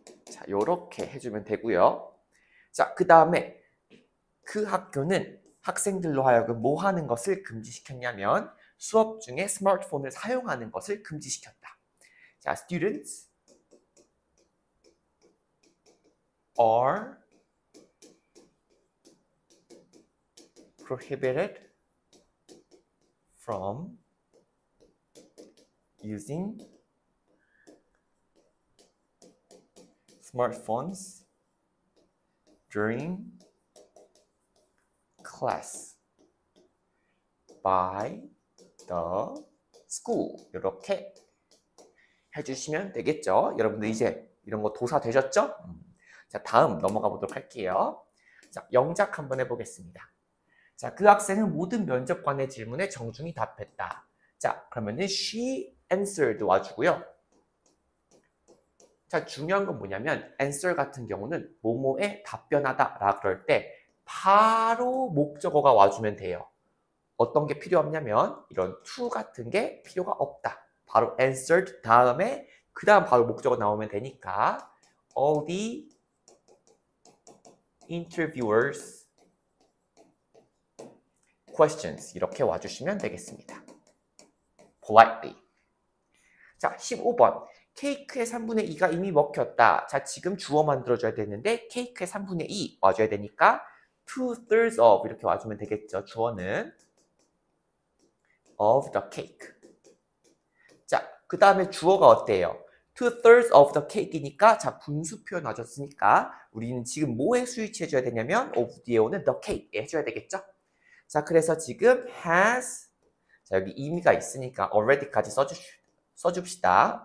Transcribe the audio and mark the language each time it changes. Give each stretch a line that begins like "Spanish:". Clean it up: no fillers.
Korean: 자, 요렇게 해주면 되고요. 자, 그 다음에 그 학교는 학생들로 하여금 뭐 하는 것을 금지시켰냐면 수업 중에 스마트폰을 사용하는 것을 금지시켰다.
English: 자, students are prohibited from using smartphones during class by the school.
Korean: 이렇게 해주시면 되겠죠. 여러분들 이제 이런 거 도사 되셨죠? 자, 다음 넘어가 보도록 할게요. 자, 영작 한번 해보겠습니다. 자, 그 학생은 모든 면접관의 질문에 정중히 답했다. 자, 그러면은 she answered 와주고요. 자, 중요한 건 뭐냐면 answer 같은 경우는 뭐뭐에 답변하다 라 그럴 때 바로 목적어가 와주면 돼요. 어떤 게 필요 없냐면 이런 to 같은 게 필요가 없다. 바로 answered 다음에 그 다음 바로 목적어 나오면 되니까
English: all the interviewers questions
Korean: 이렇게 와주시면 되겠습니다. politely. 자, 15번. 케이크의 3분의 2가 이미 먹혔다. 자, 지금 주어 만들어줘야 되는데 케이크의 3분의 2 와줘야 되니까 2/3 of 이렇게 와주면 되겠죠. 주어는 of the cake. 자, 그 다음에 주어가 어때요? 2/3 of the cake이니까 자, 분수 표현 와줬으니까 우리는 지금 뭐에 스위치 해줘야 되냐면 of 뒤에 오는 the cake에 해줘야 되겠죠. 자, 그래서 지금 has 자, 여기 의미가 있으니까 already까지 써줍시다.